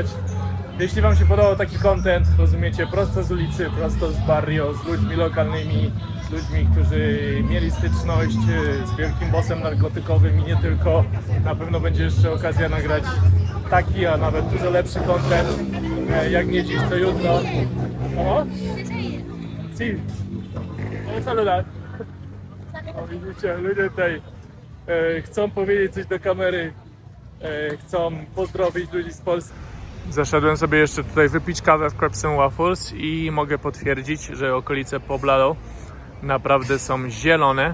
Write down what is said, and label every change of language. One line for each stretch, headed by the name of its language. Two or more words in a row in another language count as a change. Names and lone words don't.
Polish: Jeśli Wam się podobał taki content, rozumiecie, prosto z ulicy, prosto z barrio, z ludźmi lokalnymi, z ludźmi, którzy mieli styczność z wielkim bossem narkotykowym i nie tylko, na pewno będzie jeszcze okazja nagrać taki, a nawet dużo lepszy content. Jak nie dziś, to jutro. O?
Spanish: Si. No saludar.
Polish: O, widzicie, ludzie tutaj chcą powiedzieć coś do kamery, chcą pozdrowić ludzi z Polski. Zaszedłem sobie jeszcze tutaj wypić kawę w Crepes & Waffles i mogę potwierdzić, że okolice Poblado naprawdę są zielone.